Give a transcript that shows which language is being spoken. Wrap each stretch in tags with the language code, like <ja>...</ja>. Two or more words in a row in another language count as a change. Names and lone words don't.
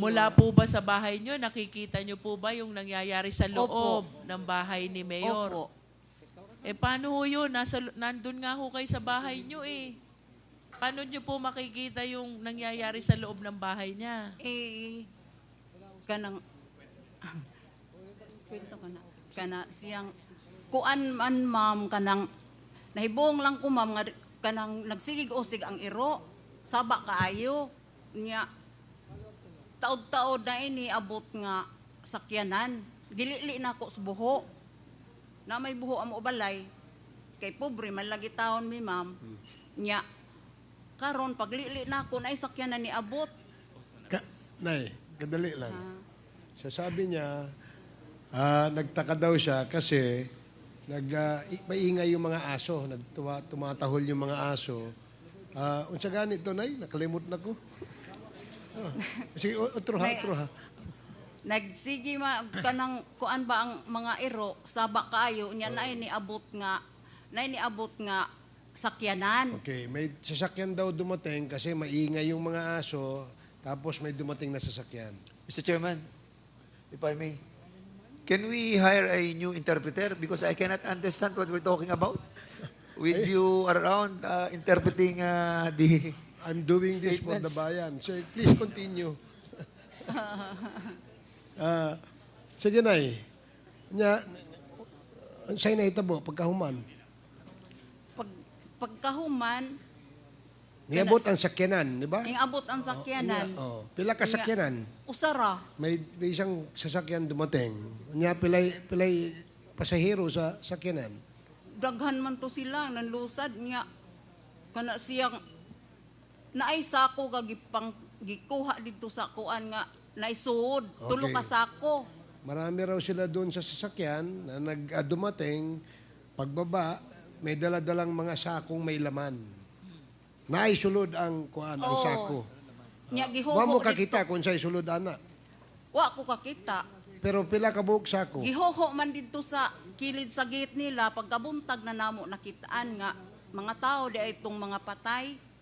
<tl>Mula po ba sa bahay nyo, nakikita nyo po ba yung nangyayari sa loob ng bahay ni Mayor? Opo. Eh, paano ho yun? Nandun nga ho kayo sa bahay nyo eh. Paano nyo po makikita yung nangyayari sa loob ng bahay niya?</tl> <ceb>Eh, kanang, kwento ka na, siyang, kuan man ma'am, kanang, nahibong lang ko ma'am, kanang nagsigig-usig ang iro, saba kaayo, niya, taod-taod na ini, abot nga, sakyanan, gilili na ako sa buho, na may buho ang ubalay, kay pobre, malagi taon mi ma'am, niya, karon paglili na ako, na sakyanan ni abot. Nay, kadali lang.</ceb> <tl>Sasabi niya, Nagtaka daw siya kasi maingay yung mga aso, tumatahol yung mga aso.</tl> <ceb>Unsa ganito, Nay? Nakalimot na ko. Sige, otro ha. Nagsigi kanang kuan ba ang mga iro saba kaayo nya na niabot nga sakyanan.</ceb> <tl>Okay, may sasakyan daw dumating kasi maingay yung mga aso, tapos may dumating na sasakyan.</tl> <en>Mr. Chairman, if I may, can we hire a new interpreter? Because I cannot understand what we're talking about. With you around interpreting the I'm doing this for the bayan. So please continue.</en> <ceb>Sige, Nay. Sa'yo na itabo, pagkahuman. Pagkahuman, Niabot ang sakyanan, di ba? Niabot ang sakyanan. Pila ka sakyanan? Usara.</ceb> <tl>May isang sasakyan dumating.</tl> <ceb>Pilay pasahero sa sakyanan. Daghan man to sila, nanlusad niya. Kana siyang naay sako gagipang gikuha dito sa kuan nga naisuod. Tulo ka sako.</ceb> <tl>Marami raw sila doon sa sasakyan na dumating, pagbaba, may daladalang mga sakong may laman.</tl> <ceb>Naisulod ang kuan, ang sako. Nya gihuho. Wa mo kakita kung sa'y sulod, ana. Wa ko kakita. Pero pila ka buok sako? Gihoho man dito sa kilid sa gate nila, pagkabuntag na namo nakitaan nga mga tao di ay itong mga patay.</ceb>